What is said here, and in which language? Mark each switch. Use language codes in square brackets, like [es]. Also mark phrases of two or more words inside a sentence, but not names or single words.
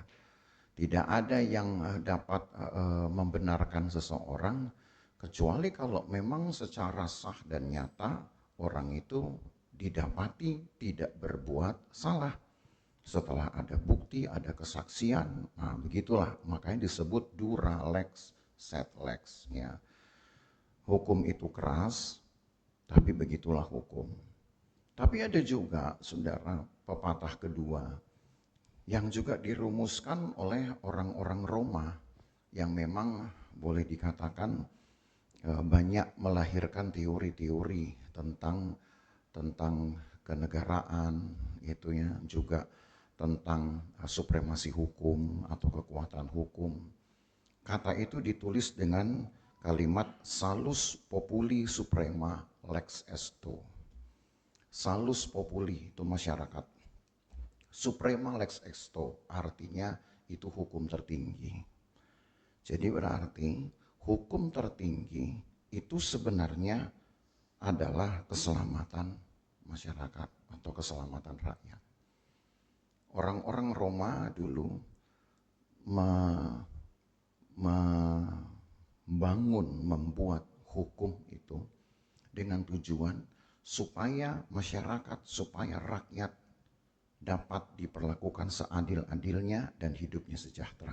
[id] Tidak ada yang dapat membenarkan seseorang kecuali kalau memang secara sah dan nyata orang itu didapati tidak berbuat salah. Setelah ada bukti, ada kesaksian, nah begitulah, makanya disebut [la] dura lex sed lex, [id] ya. Hukum itu keras, tapi begitulah hukum. Tapi ada juga, saudara, pepatah kedua yang juga dirumuskan oleh orang-orang Roma yang memang boleh dikatakan banyak melahirkan teori-teori tentang kenegaraan, gitu ya, juga tentang supremasi hukum atau kekuatan hukum. Kata itu ditulis dengan kalimat [la] salus populi suprema lex esto. Salus populi [id] itu masyarakat. [la] Suprema lex esto [id] artinya itu hukum tertinggi. Jadi berarti hukum tertinggi itu sebenarnya adalah keselamatan masyarakat atau keselamatan rakyat. Orang-orang Roma dulu membuat hukum itu dengan tujuan supaya masyarakat, supaya rakyat dapat diperlakukan seadil-adilnya dan hidupnya sejahtera.